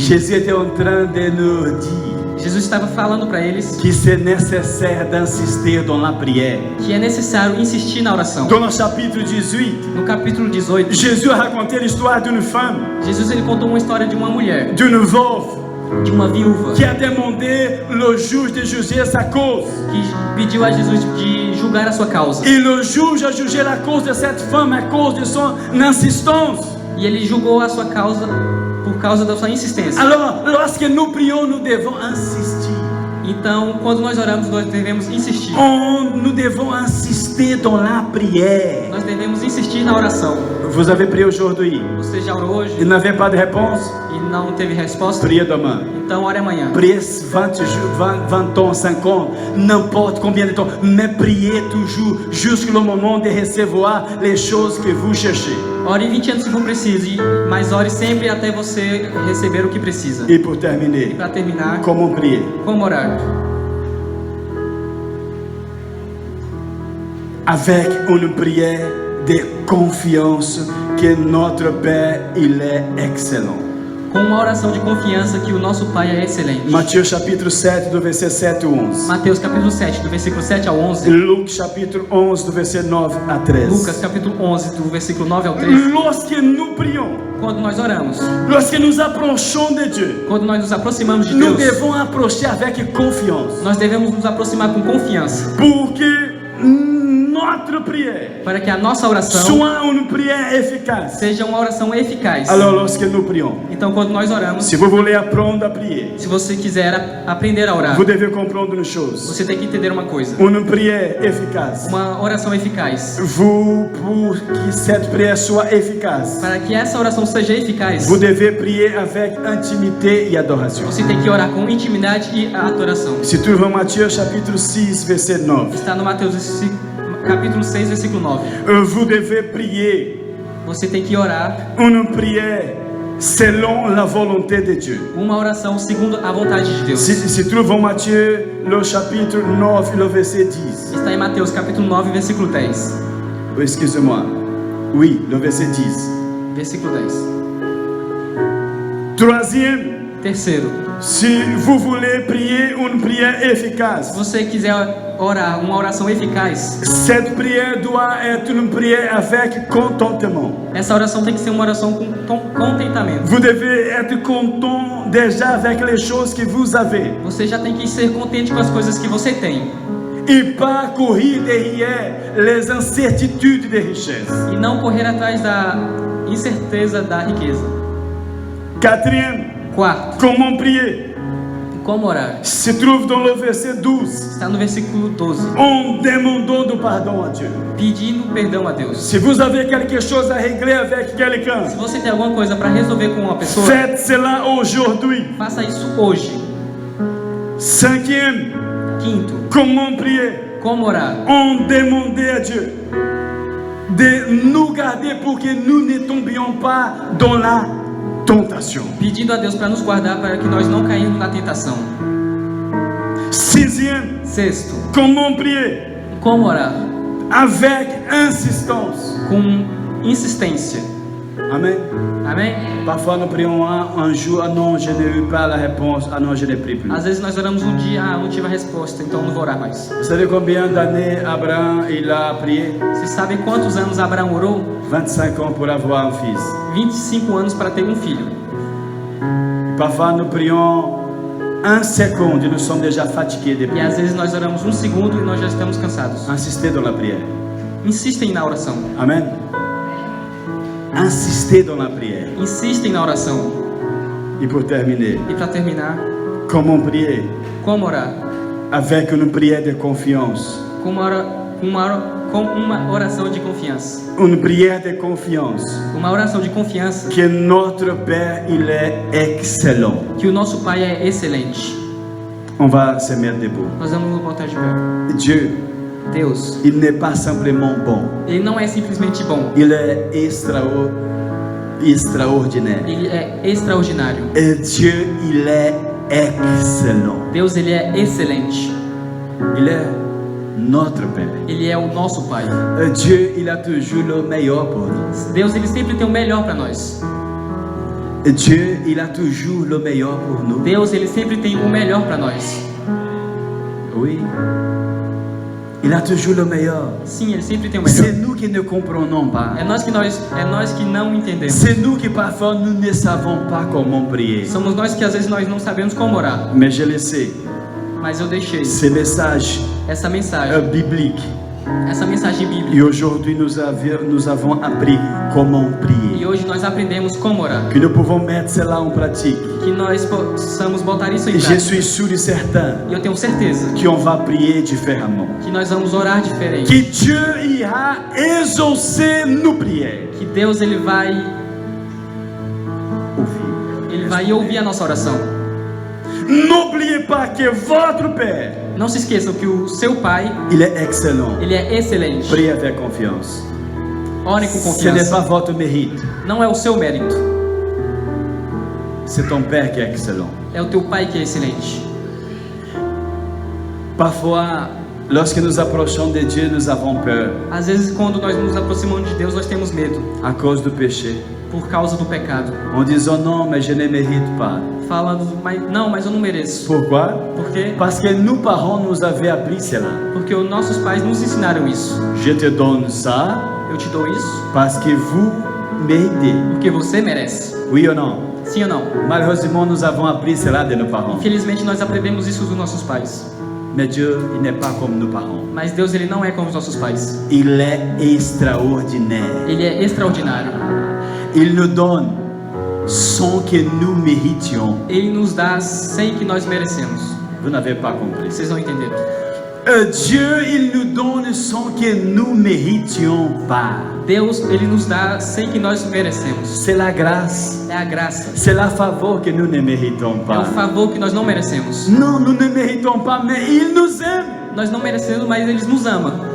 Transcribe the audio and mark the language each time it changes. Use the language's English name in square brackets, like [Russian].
[French] Jésus était en train de nous dire [Portuguese] Jesus estava falando para eles [French] que c'est nécessaire d'insister dans la prière. [Portuguese] que é necessário insistir na oração. [French] Dans le chapitre 18, [Portuguese] No capítulo 18, [French] Jésus a raconté l'histoire d'une femme, [Portuguese] Jesus ele contou uma história de uma mulher, [French] d'une veuve, [Portuguese] de uma viúva, [French] qui a demandé le juge de juger sa cause. [Portuguese] que pediu a Jesus de julgar a sua causa. [French] Et le juge a jugé la cause de cette femme à cause de son insistance. [Portuguese] E ele julgou a sua causa por causa da sua insistência. [French] Alors, lorsque nous prions, nous devons insister. [Portuguese] Então, quando nós oramos, nós devemos insistir. [French] Nous devons insister dans la prière. [Portuguese] Nós devemos insistir na oração. [French] Vous avez prié aujourd'hui. [Portuguese] Você já orou hoje [French] Il n'avait pas de réponse. [Portuguese] e não teve resposta? [French] Priez demain. [Portuguese] Então, ore amanhã. [French] Priez 20 jours, 20 ans, 50, n'importe combien de temps. Mais priez toujours jusqu'au moment de recevoir les choses que vous cherchez. [Portuguese] Ore 20 anos se for preciso, mas ore sempre até você receber o que precisa. [French] Et pour terminer, [Portuguese] Para terminar, [French] comment prier? [Portuguese] como orar? [French] Avec une prière de confiance que notre Père, il est excellent. [Portuguese] Com uma oração de confiança que o nosso Pai é excelente. [French] Matthieu chapitre 7, do verset 7 ao 11. [Portuguese] Mateus capítulo 7, do versículo 7 ao 11. [French] Luc chapitre 11, do verset 9 à 13. [Portuguese] Lucas capítulo 11, do versículo 9 ao 13. [French] Lorsque nous prions, [Portuguese] Quando nós oramos, [French] lorsque nous approchons de Dieu, [Portuguese] quando nós nos aproximamos de [French] nous [Portuguese] Deus, [French] devons approcher avec confiance. [Portuguese] nós devemos nos aproximar com confiança. [French] Pour que notre prière [Portuguese] para que a nossa oração [French] soit une prière efficace. [Portuguese] seja uma oração eficaz. [French] Alors lorsque nous prions, [Portuguese] Então, quando nós oramos, [French] si vous voulez apprendre à prier, [Portuguese] se você quiser aprender a orar, [French] vous devez comprendre une chose. [Portuguese] você tem que entender uma coisa. [French] Une prière efficace. [Portuguese] Uma oração eficaz. [French] Pour que cette prière soit efficace, [Portuguese] Para que essa oração seja eficaz, [French] vous devez prier avec intimité et adoration. [Portuguese] você tem que orar com intimidade e adoração. [French] Se trouve en Matthieu chapitre 6 verset 9. [Portuguese] Está no Mateus capítulo 6, versículo 9. [French] Vous devez prier [Portuguese] Você tem que orar [French] une prière selon la volonté de Dieu. [Portuguese] uma oração segundo a vontade de Deus. [French] Se trouve en Matthieu le chapitre 9 le verset 10. [Portuguese] Está em Mateus capítulo 9, versículo 10. [French] Excusez-moi. Oui, le verset 10. [Portuguese] Versículo 10. [French] Troisième, [Portuguese] Terceiro, [French] si vous voulez prier une prière [Portuguese] se [French] efficace, [Portuguese] você quiser orar uma oração eficaz, [French] cette prière doit être une prière avec contentement. [Portuguese] essa oração tem que ser uma oração com contentamento. [French] Vous devez être content déjà avec les choses que vous avez [Portuguese] Você já tem que ser contente com as coisas que você tem [French] et pas courir derrière les incertitudes des richesses. [Portuguese] e não correr atrás da incerteza da riqueza. [French] Quatrième, [Portuguese] Quarto, [French] comment prier? [Portuguese] como orar? [French] Se trouve dans le verset 12, [Portuguese] Está no versículo 12. [French] en demandant du pardon à Dieu. [Portuguese] Pedindo perdão a Deus. [French] Si vous avez quelque chose à régler avec quelqu'un, [Portuguese] Se você tem alguma coisa para resolver com uma pessoa, [French] faites cela aujourd'hui. [Portuguese] faça isso hoje. [French] Cinquième, [Portuguese] Quinto, [French] comment prier? [Portuguese] como orar? [French] En demander à Dieu de nous garder pour que nous ne tombions pas dans la tentation. [Portuguese] Pedindo a Deus para nos guardar para que nós não caímos na tentação. [French] Sixième, [Portuguese] Sexto, [French] comment prier? [Portuguese] como orar? [French] Avec insistance. [Portuguese] Com insistência. [French] Amen. [Portuguese] Amém? [French] Parfois nous prions un jour, ah non, je n'ai eu pas la réponse, ah non, je ne prie plus. [Portuguese] Às vezes nós oramos um dia, não tive a resposta, então não vou orar mais. [French] Vous savez combien d'années Abraham il a prié? [Portuguese] Você sabe quantos anos Abraão orou? [French] 25 ans pour avoir un fils. [Portuguese] 25 anos para ter um filho. [French] Parfois nous prions un seconde et nous sommes déjà fatigués de [Portuguese] E [French] prier. [Portuguese] às vezes nós oramos um segundo e nós já estamos cansados. [French] Insistez dans la prière. [Portuguese] Insistem na oração. [French] Amen. Insistez dans la prière. [Portuguese] Insistem na oração. [French] Et pour terminer, [Portuguese] E para terminar, [French] comment prier? [Portuguese] como orar? [French] Avec une prière de confiance. [Portuguese] Com uma oração de confiança. [French] Une prière de confiance. [Portuguese] Uma oração de confiança [French] Que notre Père, il est excellent. [Portuguese] que o nosso Pai é excelente. [French] On va se mettre debout. [Portuguese] Nós vamos nos botar de pé. [French] Dieu, [Portuguese] Deus, [French] il n'est pas simplement bon. [Portuguese] Ele não é simplesmente bom. [French] Il est extraordinaire. [Portuguese] Ele é extraordinário. [French] Et Dieu, il est excellent. [Portuguese] Deus, Ele é excelente. [French] Il est notre Père. [Portuguese] Ele é o nosso Pai. [French] Dieu, il a toujours le meilleur pour nous. [Portuguese] Deus, Ele sempre tem o melhor para nós. [French] Dieu, il a toujours le meilleur pour nous. [Portuguese] Deus, Ele sempre tem o melhor para nós. [French] Oui. Il a toujours le meilleur. [Portuguese] Sim, Ele sempre tem o [French] C'est [Portuguese] melhor. [French] nous qui ne comprenons pas. [Portuguese] É nós que não entendemos. [French] C'est nous qui parfois nous ne savons pas comment prier. [Portuguese] Somos nós que às vezes nós não sabemos como orar. [French] Mais je le sais. [Portuguese] Mas eu deixei [French] Ces messages [Portuguese] essa mensagem, [French] bibliques. [Portuguese] essa mensagem bíblica. [French] Et aujourd'hui, nous avons appris comment [Portuguese] E [French] prier. [Portuguese] hoje nós aprendemos como orar. [French] Que nous pouvons mettre cela en pratique. [Portuguese] Que nós possamos botar isso em [French] Et je [Portuguese] prática. [French] suis sûr et certain [Portuguese] E eu tenho certeza [French] qu'on va prier différemment. [Portuguese] que nós vamos orar diferente. [French] Que Dieu ira exaucer nos prières. [Portuguese] Que Deus ele vai ouvir a nossa oração. [French] N'oubliez pas que votre Père, [Portuguese] Não se esqueçam que o seu Pai, [French] il est excellent. [Portuguese] ele é excelente. [French] Priez avec confiance. [Portuguese] Orem com [French] Ce n'est pas [Portuguese] confiança. [French] votre mérite. [Portuguese] Não é o seu mérito, [French] C'est ton Père qui est excellent. [Portuguese] é o teu Pai que é excelente. [French] Parfois, lorsque nous approchons de Dieu, nous avons peur [Portuguese] Às vezes, quando nós nos aproximamos de Deus, nós temos medo [French] à cause du péché. [Portuguese] por causa do pecado. [French] En disant non, mais je ne mérite pas. [Portuguese] Falando, mas eu não mereço. [French] Pourquoi? [Portuguese] Por quê? [French] Parce que nos parents nous avaient appris cela. [Portuguese] Porque os nossos pais nos ensinaram isso. [French] Je te donne ça [Portuguese] Eu te dou isso [French] parce que vous méritez. [Portuguese] porque você merece. [French] Oui ou non? [Portuguese] Sim ou não? [French] Malheureusement, nous avons appris cela de nos parents. [Portuguese] Infelizmente, nós aprendemos isso dos nossos pais. [French] Mais Dieu, il n'est pas comme nos parents. [Portuguese] Mas Deus, ele não é como os nossos pais. [French] Il est extraordinaire. [Portuguese] Ele é extraordinário. [French] Il nous donne sans que nous méritions. [Portuguese] Ele nos dá sem que nós merecemos. [French] Vous n'avez pas compris. [Portuguese] Vocês não entenderam. [French] Dieu, il nous donne sans que nous méritions pas. [Portuguese] Deus, ele nos dá sem que nós merecemos. [French] C'est la grâce. [Portuguese] É a graça. [French] C'est la faveur que nous ne méritons [Portuguese] É o [French] pas. [Portuguese] favor que nós não merecemos. [French] Non, nous ne méritons pas, mais il nous aime. [Portuguese] Nós não merecemos, mas ele nos ama.